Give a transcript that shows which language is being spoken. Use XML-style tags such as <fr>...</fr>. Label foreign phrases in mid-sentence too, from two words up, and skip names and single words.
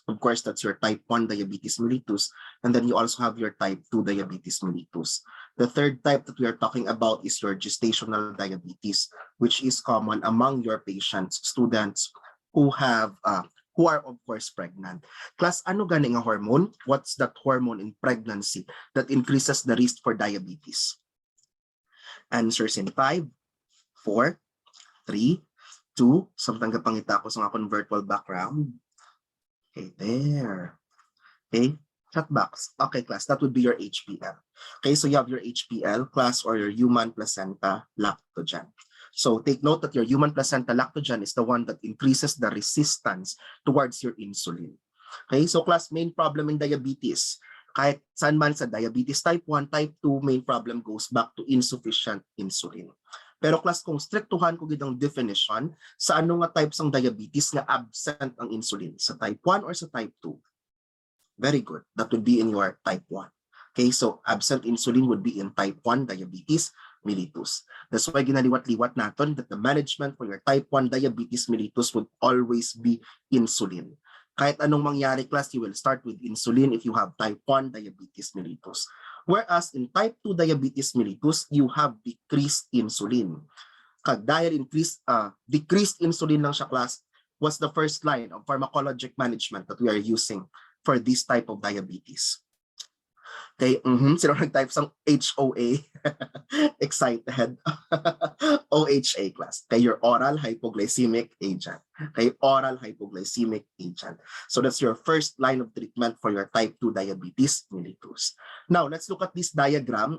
<en>Of course, that's your type 1 diabetes mellitus, and then you also have your type 2 diabetes mellitus. The third type that we are talking about is your gestational diabetes, which is common among your patients, students who are of course pregnant. Class,</en> <hil>ano ganing nga hormone?</hil> <en>What's that hormone in pregnancy that increases the risk for diabetes? Answers in 5, 4, 3, 2.</en> <ceb>Samtang kapangita ko sa akong virtual background.</ceb> <en>Okay, there. Okay, chat box. Okay, class, that would be your HPL. Okay, so you have your HPL, class, or your human placenta lactogen. So take note that your human placenta lactogen is the one that increases the resistance towards your insulin. Okay, so class, main problem in diabetes,</en> <tl>kahit saan man sa</tl> <en>diabetes type 1, type 2, main problem goes back to insufficient insulin.</en> <hil>Pero class, kung strictuhan ko gitang definition, sa ano nga types ng diabetes nga absent ang insulin? Sa type 1 or sa type 2?</hil> <en>Very good. That would be in your type 1. Okay, so absent insulin would be in type 1 diabetes mellitus. That's why</en> <hil>ginaliwat-liwat natin</hil> <en>that the management for your type 1 diabetes mellitus would always be insulin.</en> <tl>Kahit anong mangyari,</tl> <en>class, you will start with insulin if you have type 1 diabetes mellitus. Whereas in type 2 diabetes mellitus, you have decreased insulin.</en> <tl>Dahil decreased insulin lang siya,</tl> <en>class, was the first line of pharmacologic management that we are using for this type of diabetes.</en> <hil>Okay, sino nag-type sang HOA?</hil> <en>Excited. OHA, class. Okay, your oral hypoglycemic agent. Okay, oral hypoglycemic agent. So that's your first line of treatment for your type 2 diabetes mellitus. Now, let's look at this diagram.</en>